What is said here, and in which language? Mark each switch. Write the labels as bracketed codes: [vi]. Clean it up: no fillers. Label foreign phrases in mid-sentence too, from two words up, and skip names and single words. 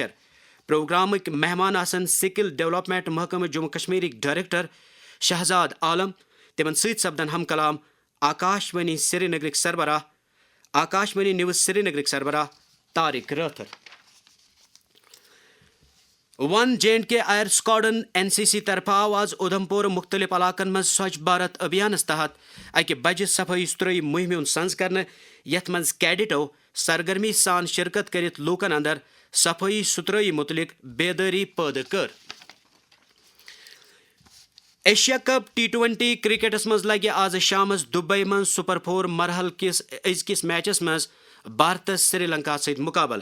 [ks] پروگرامک مہمان آسن سکل ڈیولپمنٹ محکمہ جموں کشمیرک ڈائریکٹر شہزاد عالم. تمن ست سپدن ہم کلام آکاش وانی سری نگرک سربراہ آکاش وانی نیوز سری نگرک سربراہ طارق راتھر. ون JNK ایئر سکواڈن NCC طرف آو آز ادھمپور مختلف علاقن مز سوچھ بھارت ابھیانس تحت اکہ بجہ صفائی ستھرائی مہم ہند سنز کرنے یت مز کیڈٹو سرگرمی سان شرکت کرت لوکن اندر صفائی ستھرائی متعلق بیداری پید کر. ایشیا کپ T20 کرکٹس مز لگہ آز شامس دبئی مز سپر 4 مرحل کس ازکس میچس مز بھارتس سری لنکا ست مقابل.